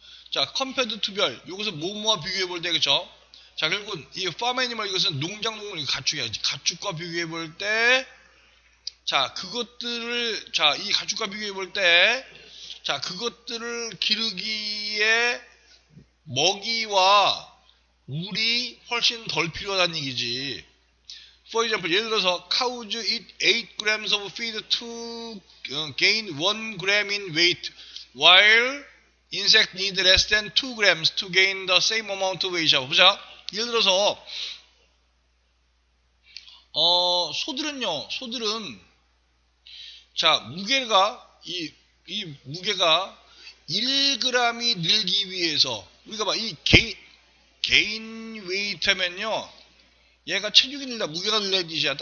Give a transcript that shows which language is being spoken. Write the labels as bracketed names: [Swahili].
[Korean] 자, [English] compared to [Korean] 별. 요것은 뭐뭐와 비교해 볼 때, 그쵸? 자, 결국은 이 [English] farm animal [Korean] 이것은 농작동물 가축이야지. 가축과 비교해 볼 때, 자, 이 가축과 비교해 볼 때, 자, 그것들을 기르기에 먹이와 물이 훨씬 덜 필요하다는 얘기지. [English] For example, [Korean] 예를 들어서 [English] cows eat 8 grams of feed to gain 1 gram in weight, while insects need less than 2 grams to gain the same amount of weight. [Korean] 보자. 예를 들어서 소들은 자, 무게가 무게가 1g이 늘기 위해서 우리가 봐, 이 개인 웨이트 하면요, 얘가 체중이 늘다, 무게가 늘다는 뜻이야.